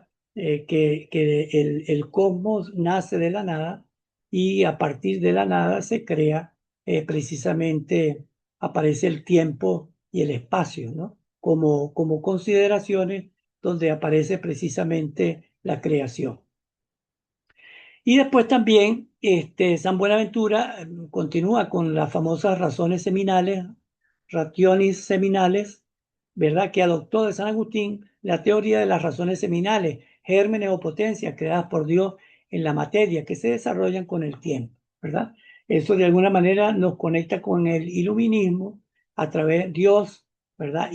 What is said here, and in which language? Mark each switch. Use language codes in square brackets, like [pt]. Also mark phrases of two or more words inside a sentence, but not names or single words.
[es] Que el cosmos nace de la nada y a partir de la nada se crea precisamente aparece el tiempo y el espacio, ¿no? Como consideraciones donde aparece precisamente la creación. Y después también San Buenaventura continúa con las famosas razones seminales, [la] rationis seminales, [es] ¿verdad? Que adoptó de San Agustín la teoría de las razones seminales, gérmenes o potencias creadas por Dios en la materia que se desarrollan con el tiempo, ¿verdad? Eso de alguna manera nos conecta con el iluminismo a través de Dios, ¿verdad?